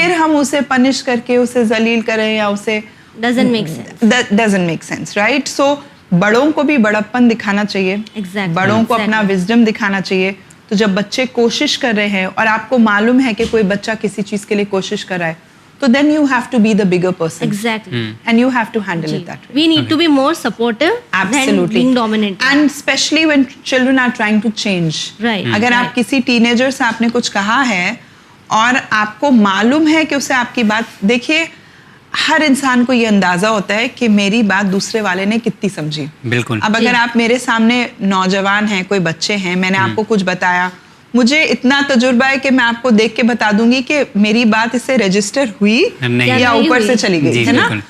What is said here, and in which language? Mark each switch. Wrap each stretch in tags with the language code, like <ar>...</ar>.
<hi>फिर हम उसे पनिश करके उसे जलील करें या उसे</hi> <en>doesn't make sense, right?</en> <hi>So बड़ों को भी बड़प्पन दिखाना चाहिए.</hi> <en>Exactly.</en> <hi>बड़ों को अपना विजडम दिखाना चाहिए. तो जब बच्चे कोशिश कर रहे हैं और आपको मालूम है कि कोई बच्चा किसी चीज के लिए कोशिश कर रहा है, तो</hi> <en>then you have to be the bigger person. Exactly. And you have to handle it that way. We need to be more supportive than being dominant. And especially when children are trying to change. Right.</en> <hi>अगर आप किसी teenager से आपने कुछ कहा है और आपको मालूम है कि उसे आपकी बात, देखिए हर इंसान को ये अंदाजा होता है कि मेरी बात दूसरे वाले ने कितनी समझी. बिल्कुल. अब अगर आप मेरे सामने नौजवान हैं, कोई बच्चे हैं, मैंने आपको कुछ बताया, मुझे इतना तजुर्बा है कि मैं आपको देख के बता दूंगी कि मेरी बात इससे रजिस्टर हुई या ऊपर से चली गई, है ना.</hi>